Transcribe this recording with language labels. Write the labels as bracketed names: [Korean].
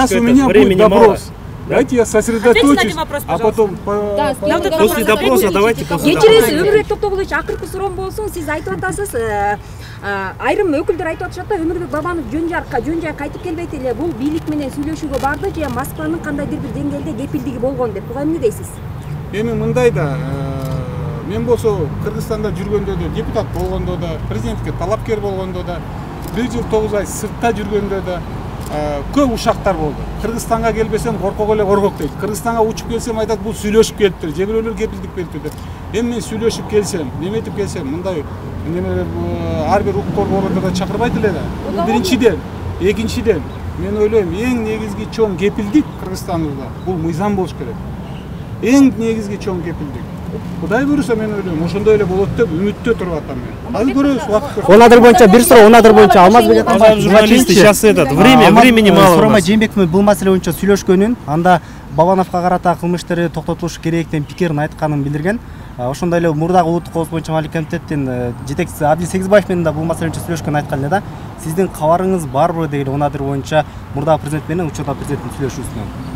[Russian] Сейчас у меня будет допрос. Давайте я сосредоточусь, а потом после допроса давайте после допроса. [Kyrgyz] Кечиресиз, Өмүрбек Токтогулович, акыркы суроом болсун. Сиз айтып атасыз, айрым өкүлдөр айтып атышат да, Өмүрбек Бабанов жөн жай кайтып келбейт эле, бул бийлик менен сүйлөшүүгө барды же Москванын кандайдыр бир деңгээлде кепилдиги болгон деп. Буга эмне дейсиз? Эми мындай да, мен болсо Кыргызстанда жүргөндө да, депутат болгондо да, президентке талапкер болгондо да, 1 жыл 9 ай сыртта жүргөндө да көп ушактар болду. Кыргызстанга келбесем коркок эле коркок дейт. Кыргызстанга учуп келсем айтат, бул сүйлөшүп келиптир, же бирөөлөр кепилдик бериптир деп. Эми мен сүйлөшүп келсем, неметип келсем, мындай ар бир укук коргоо органдарда чакырбайт эле да. Биринчиден, экинчиден, мен ойлойм, эң негизги чоң кепилдик Кыргызстаныбызда бул мыйзам болуш керек. Эң негизги чоң кепилдик. Кудай буйруса мен ойлойм, ошондой эле болот деп үмүттө туруп атам мен. Азыр көрөбүз, убакыт көрсөтөт. Онадыр боюнча бир суроо, Онадыр боюнча Алмазбек Атамбаев [Russian] журналисты сейчас времени мало. [Kyrgyz] Сурама Жээнбеков бул маселе боюнча сүйлөшкөнүн, анда Бабановго карата кылмыш иштери токтотулуш керек деген пикирин айтканын билдирген. Ошондой эле мурдагы улуттук коопсуздук боюнча маалиматтык комитеттин жетекчиси Абдил Сегизбаев менен да бул маселе боюнча сүйлөшкөнүн айткан эле да. Сиздин кабарыңыз барбы деген Онадыр боюнча мурдагы президент менен учурдагы президенттин сүйлөшүүсүнөн?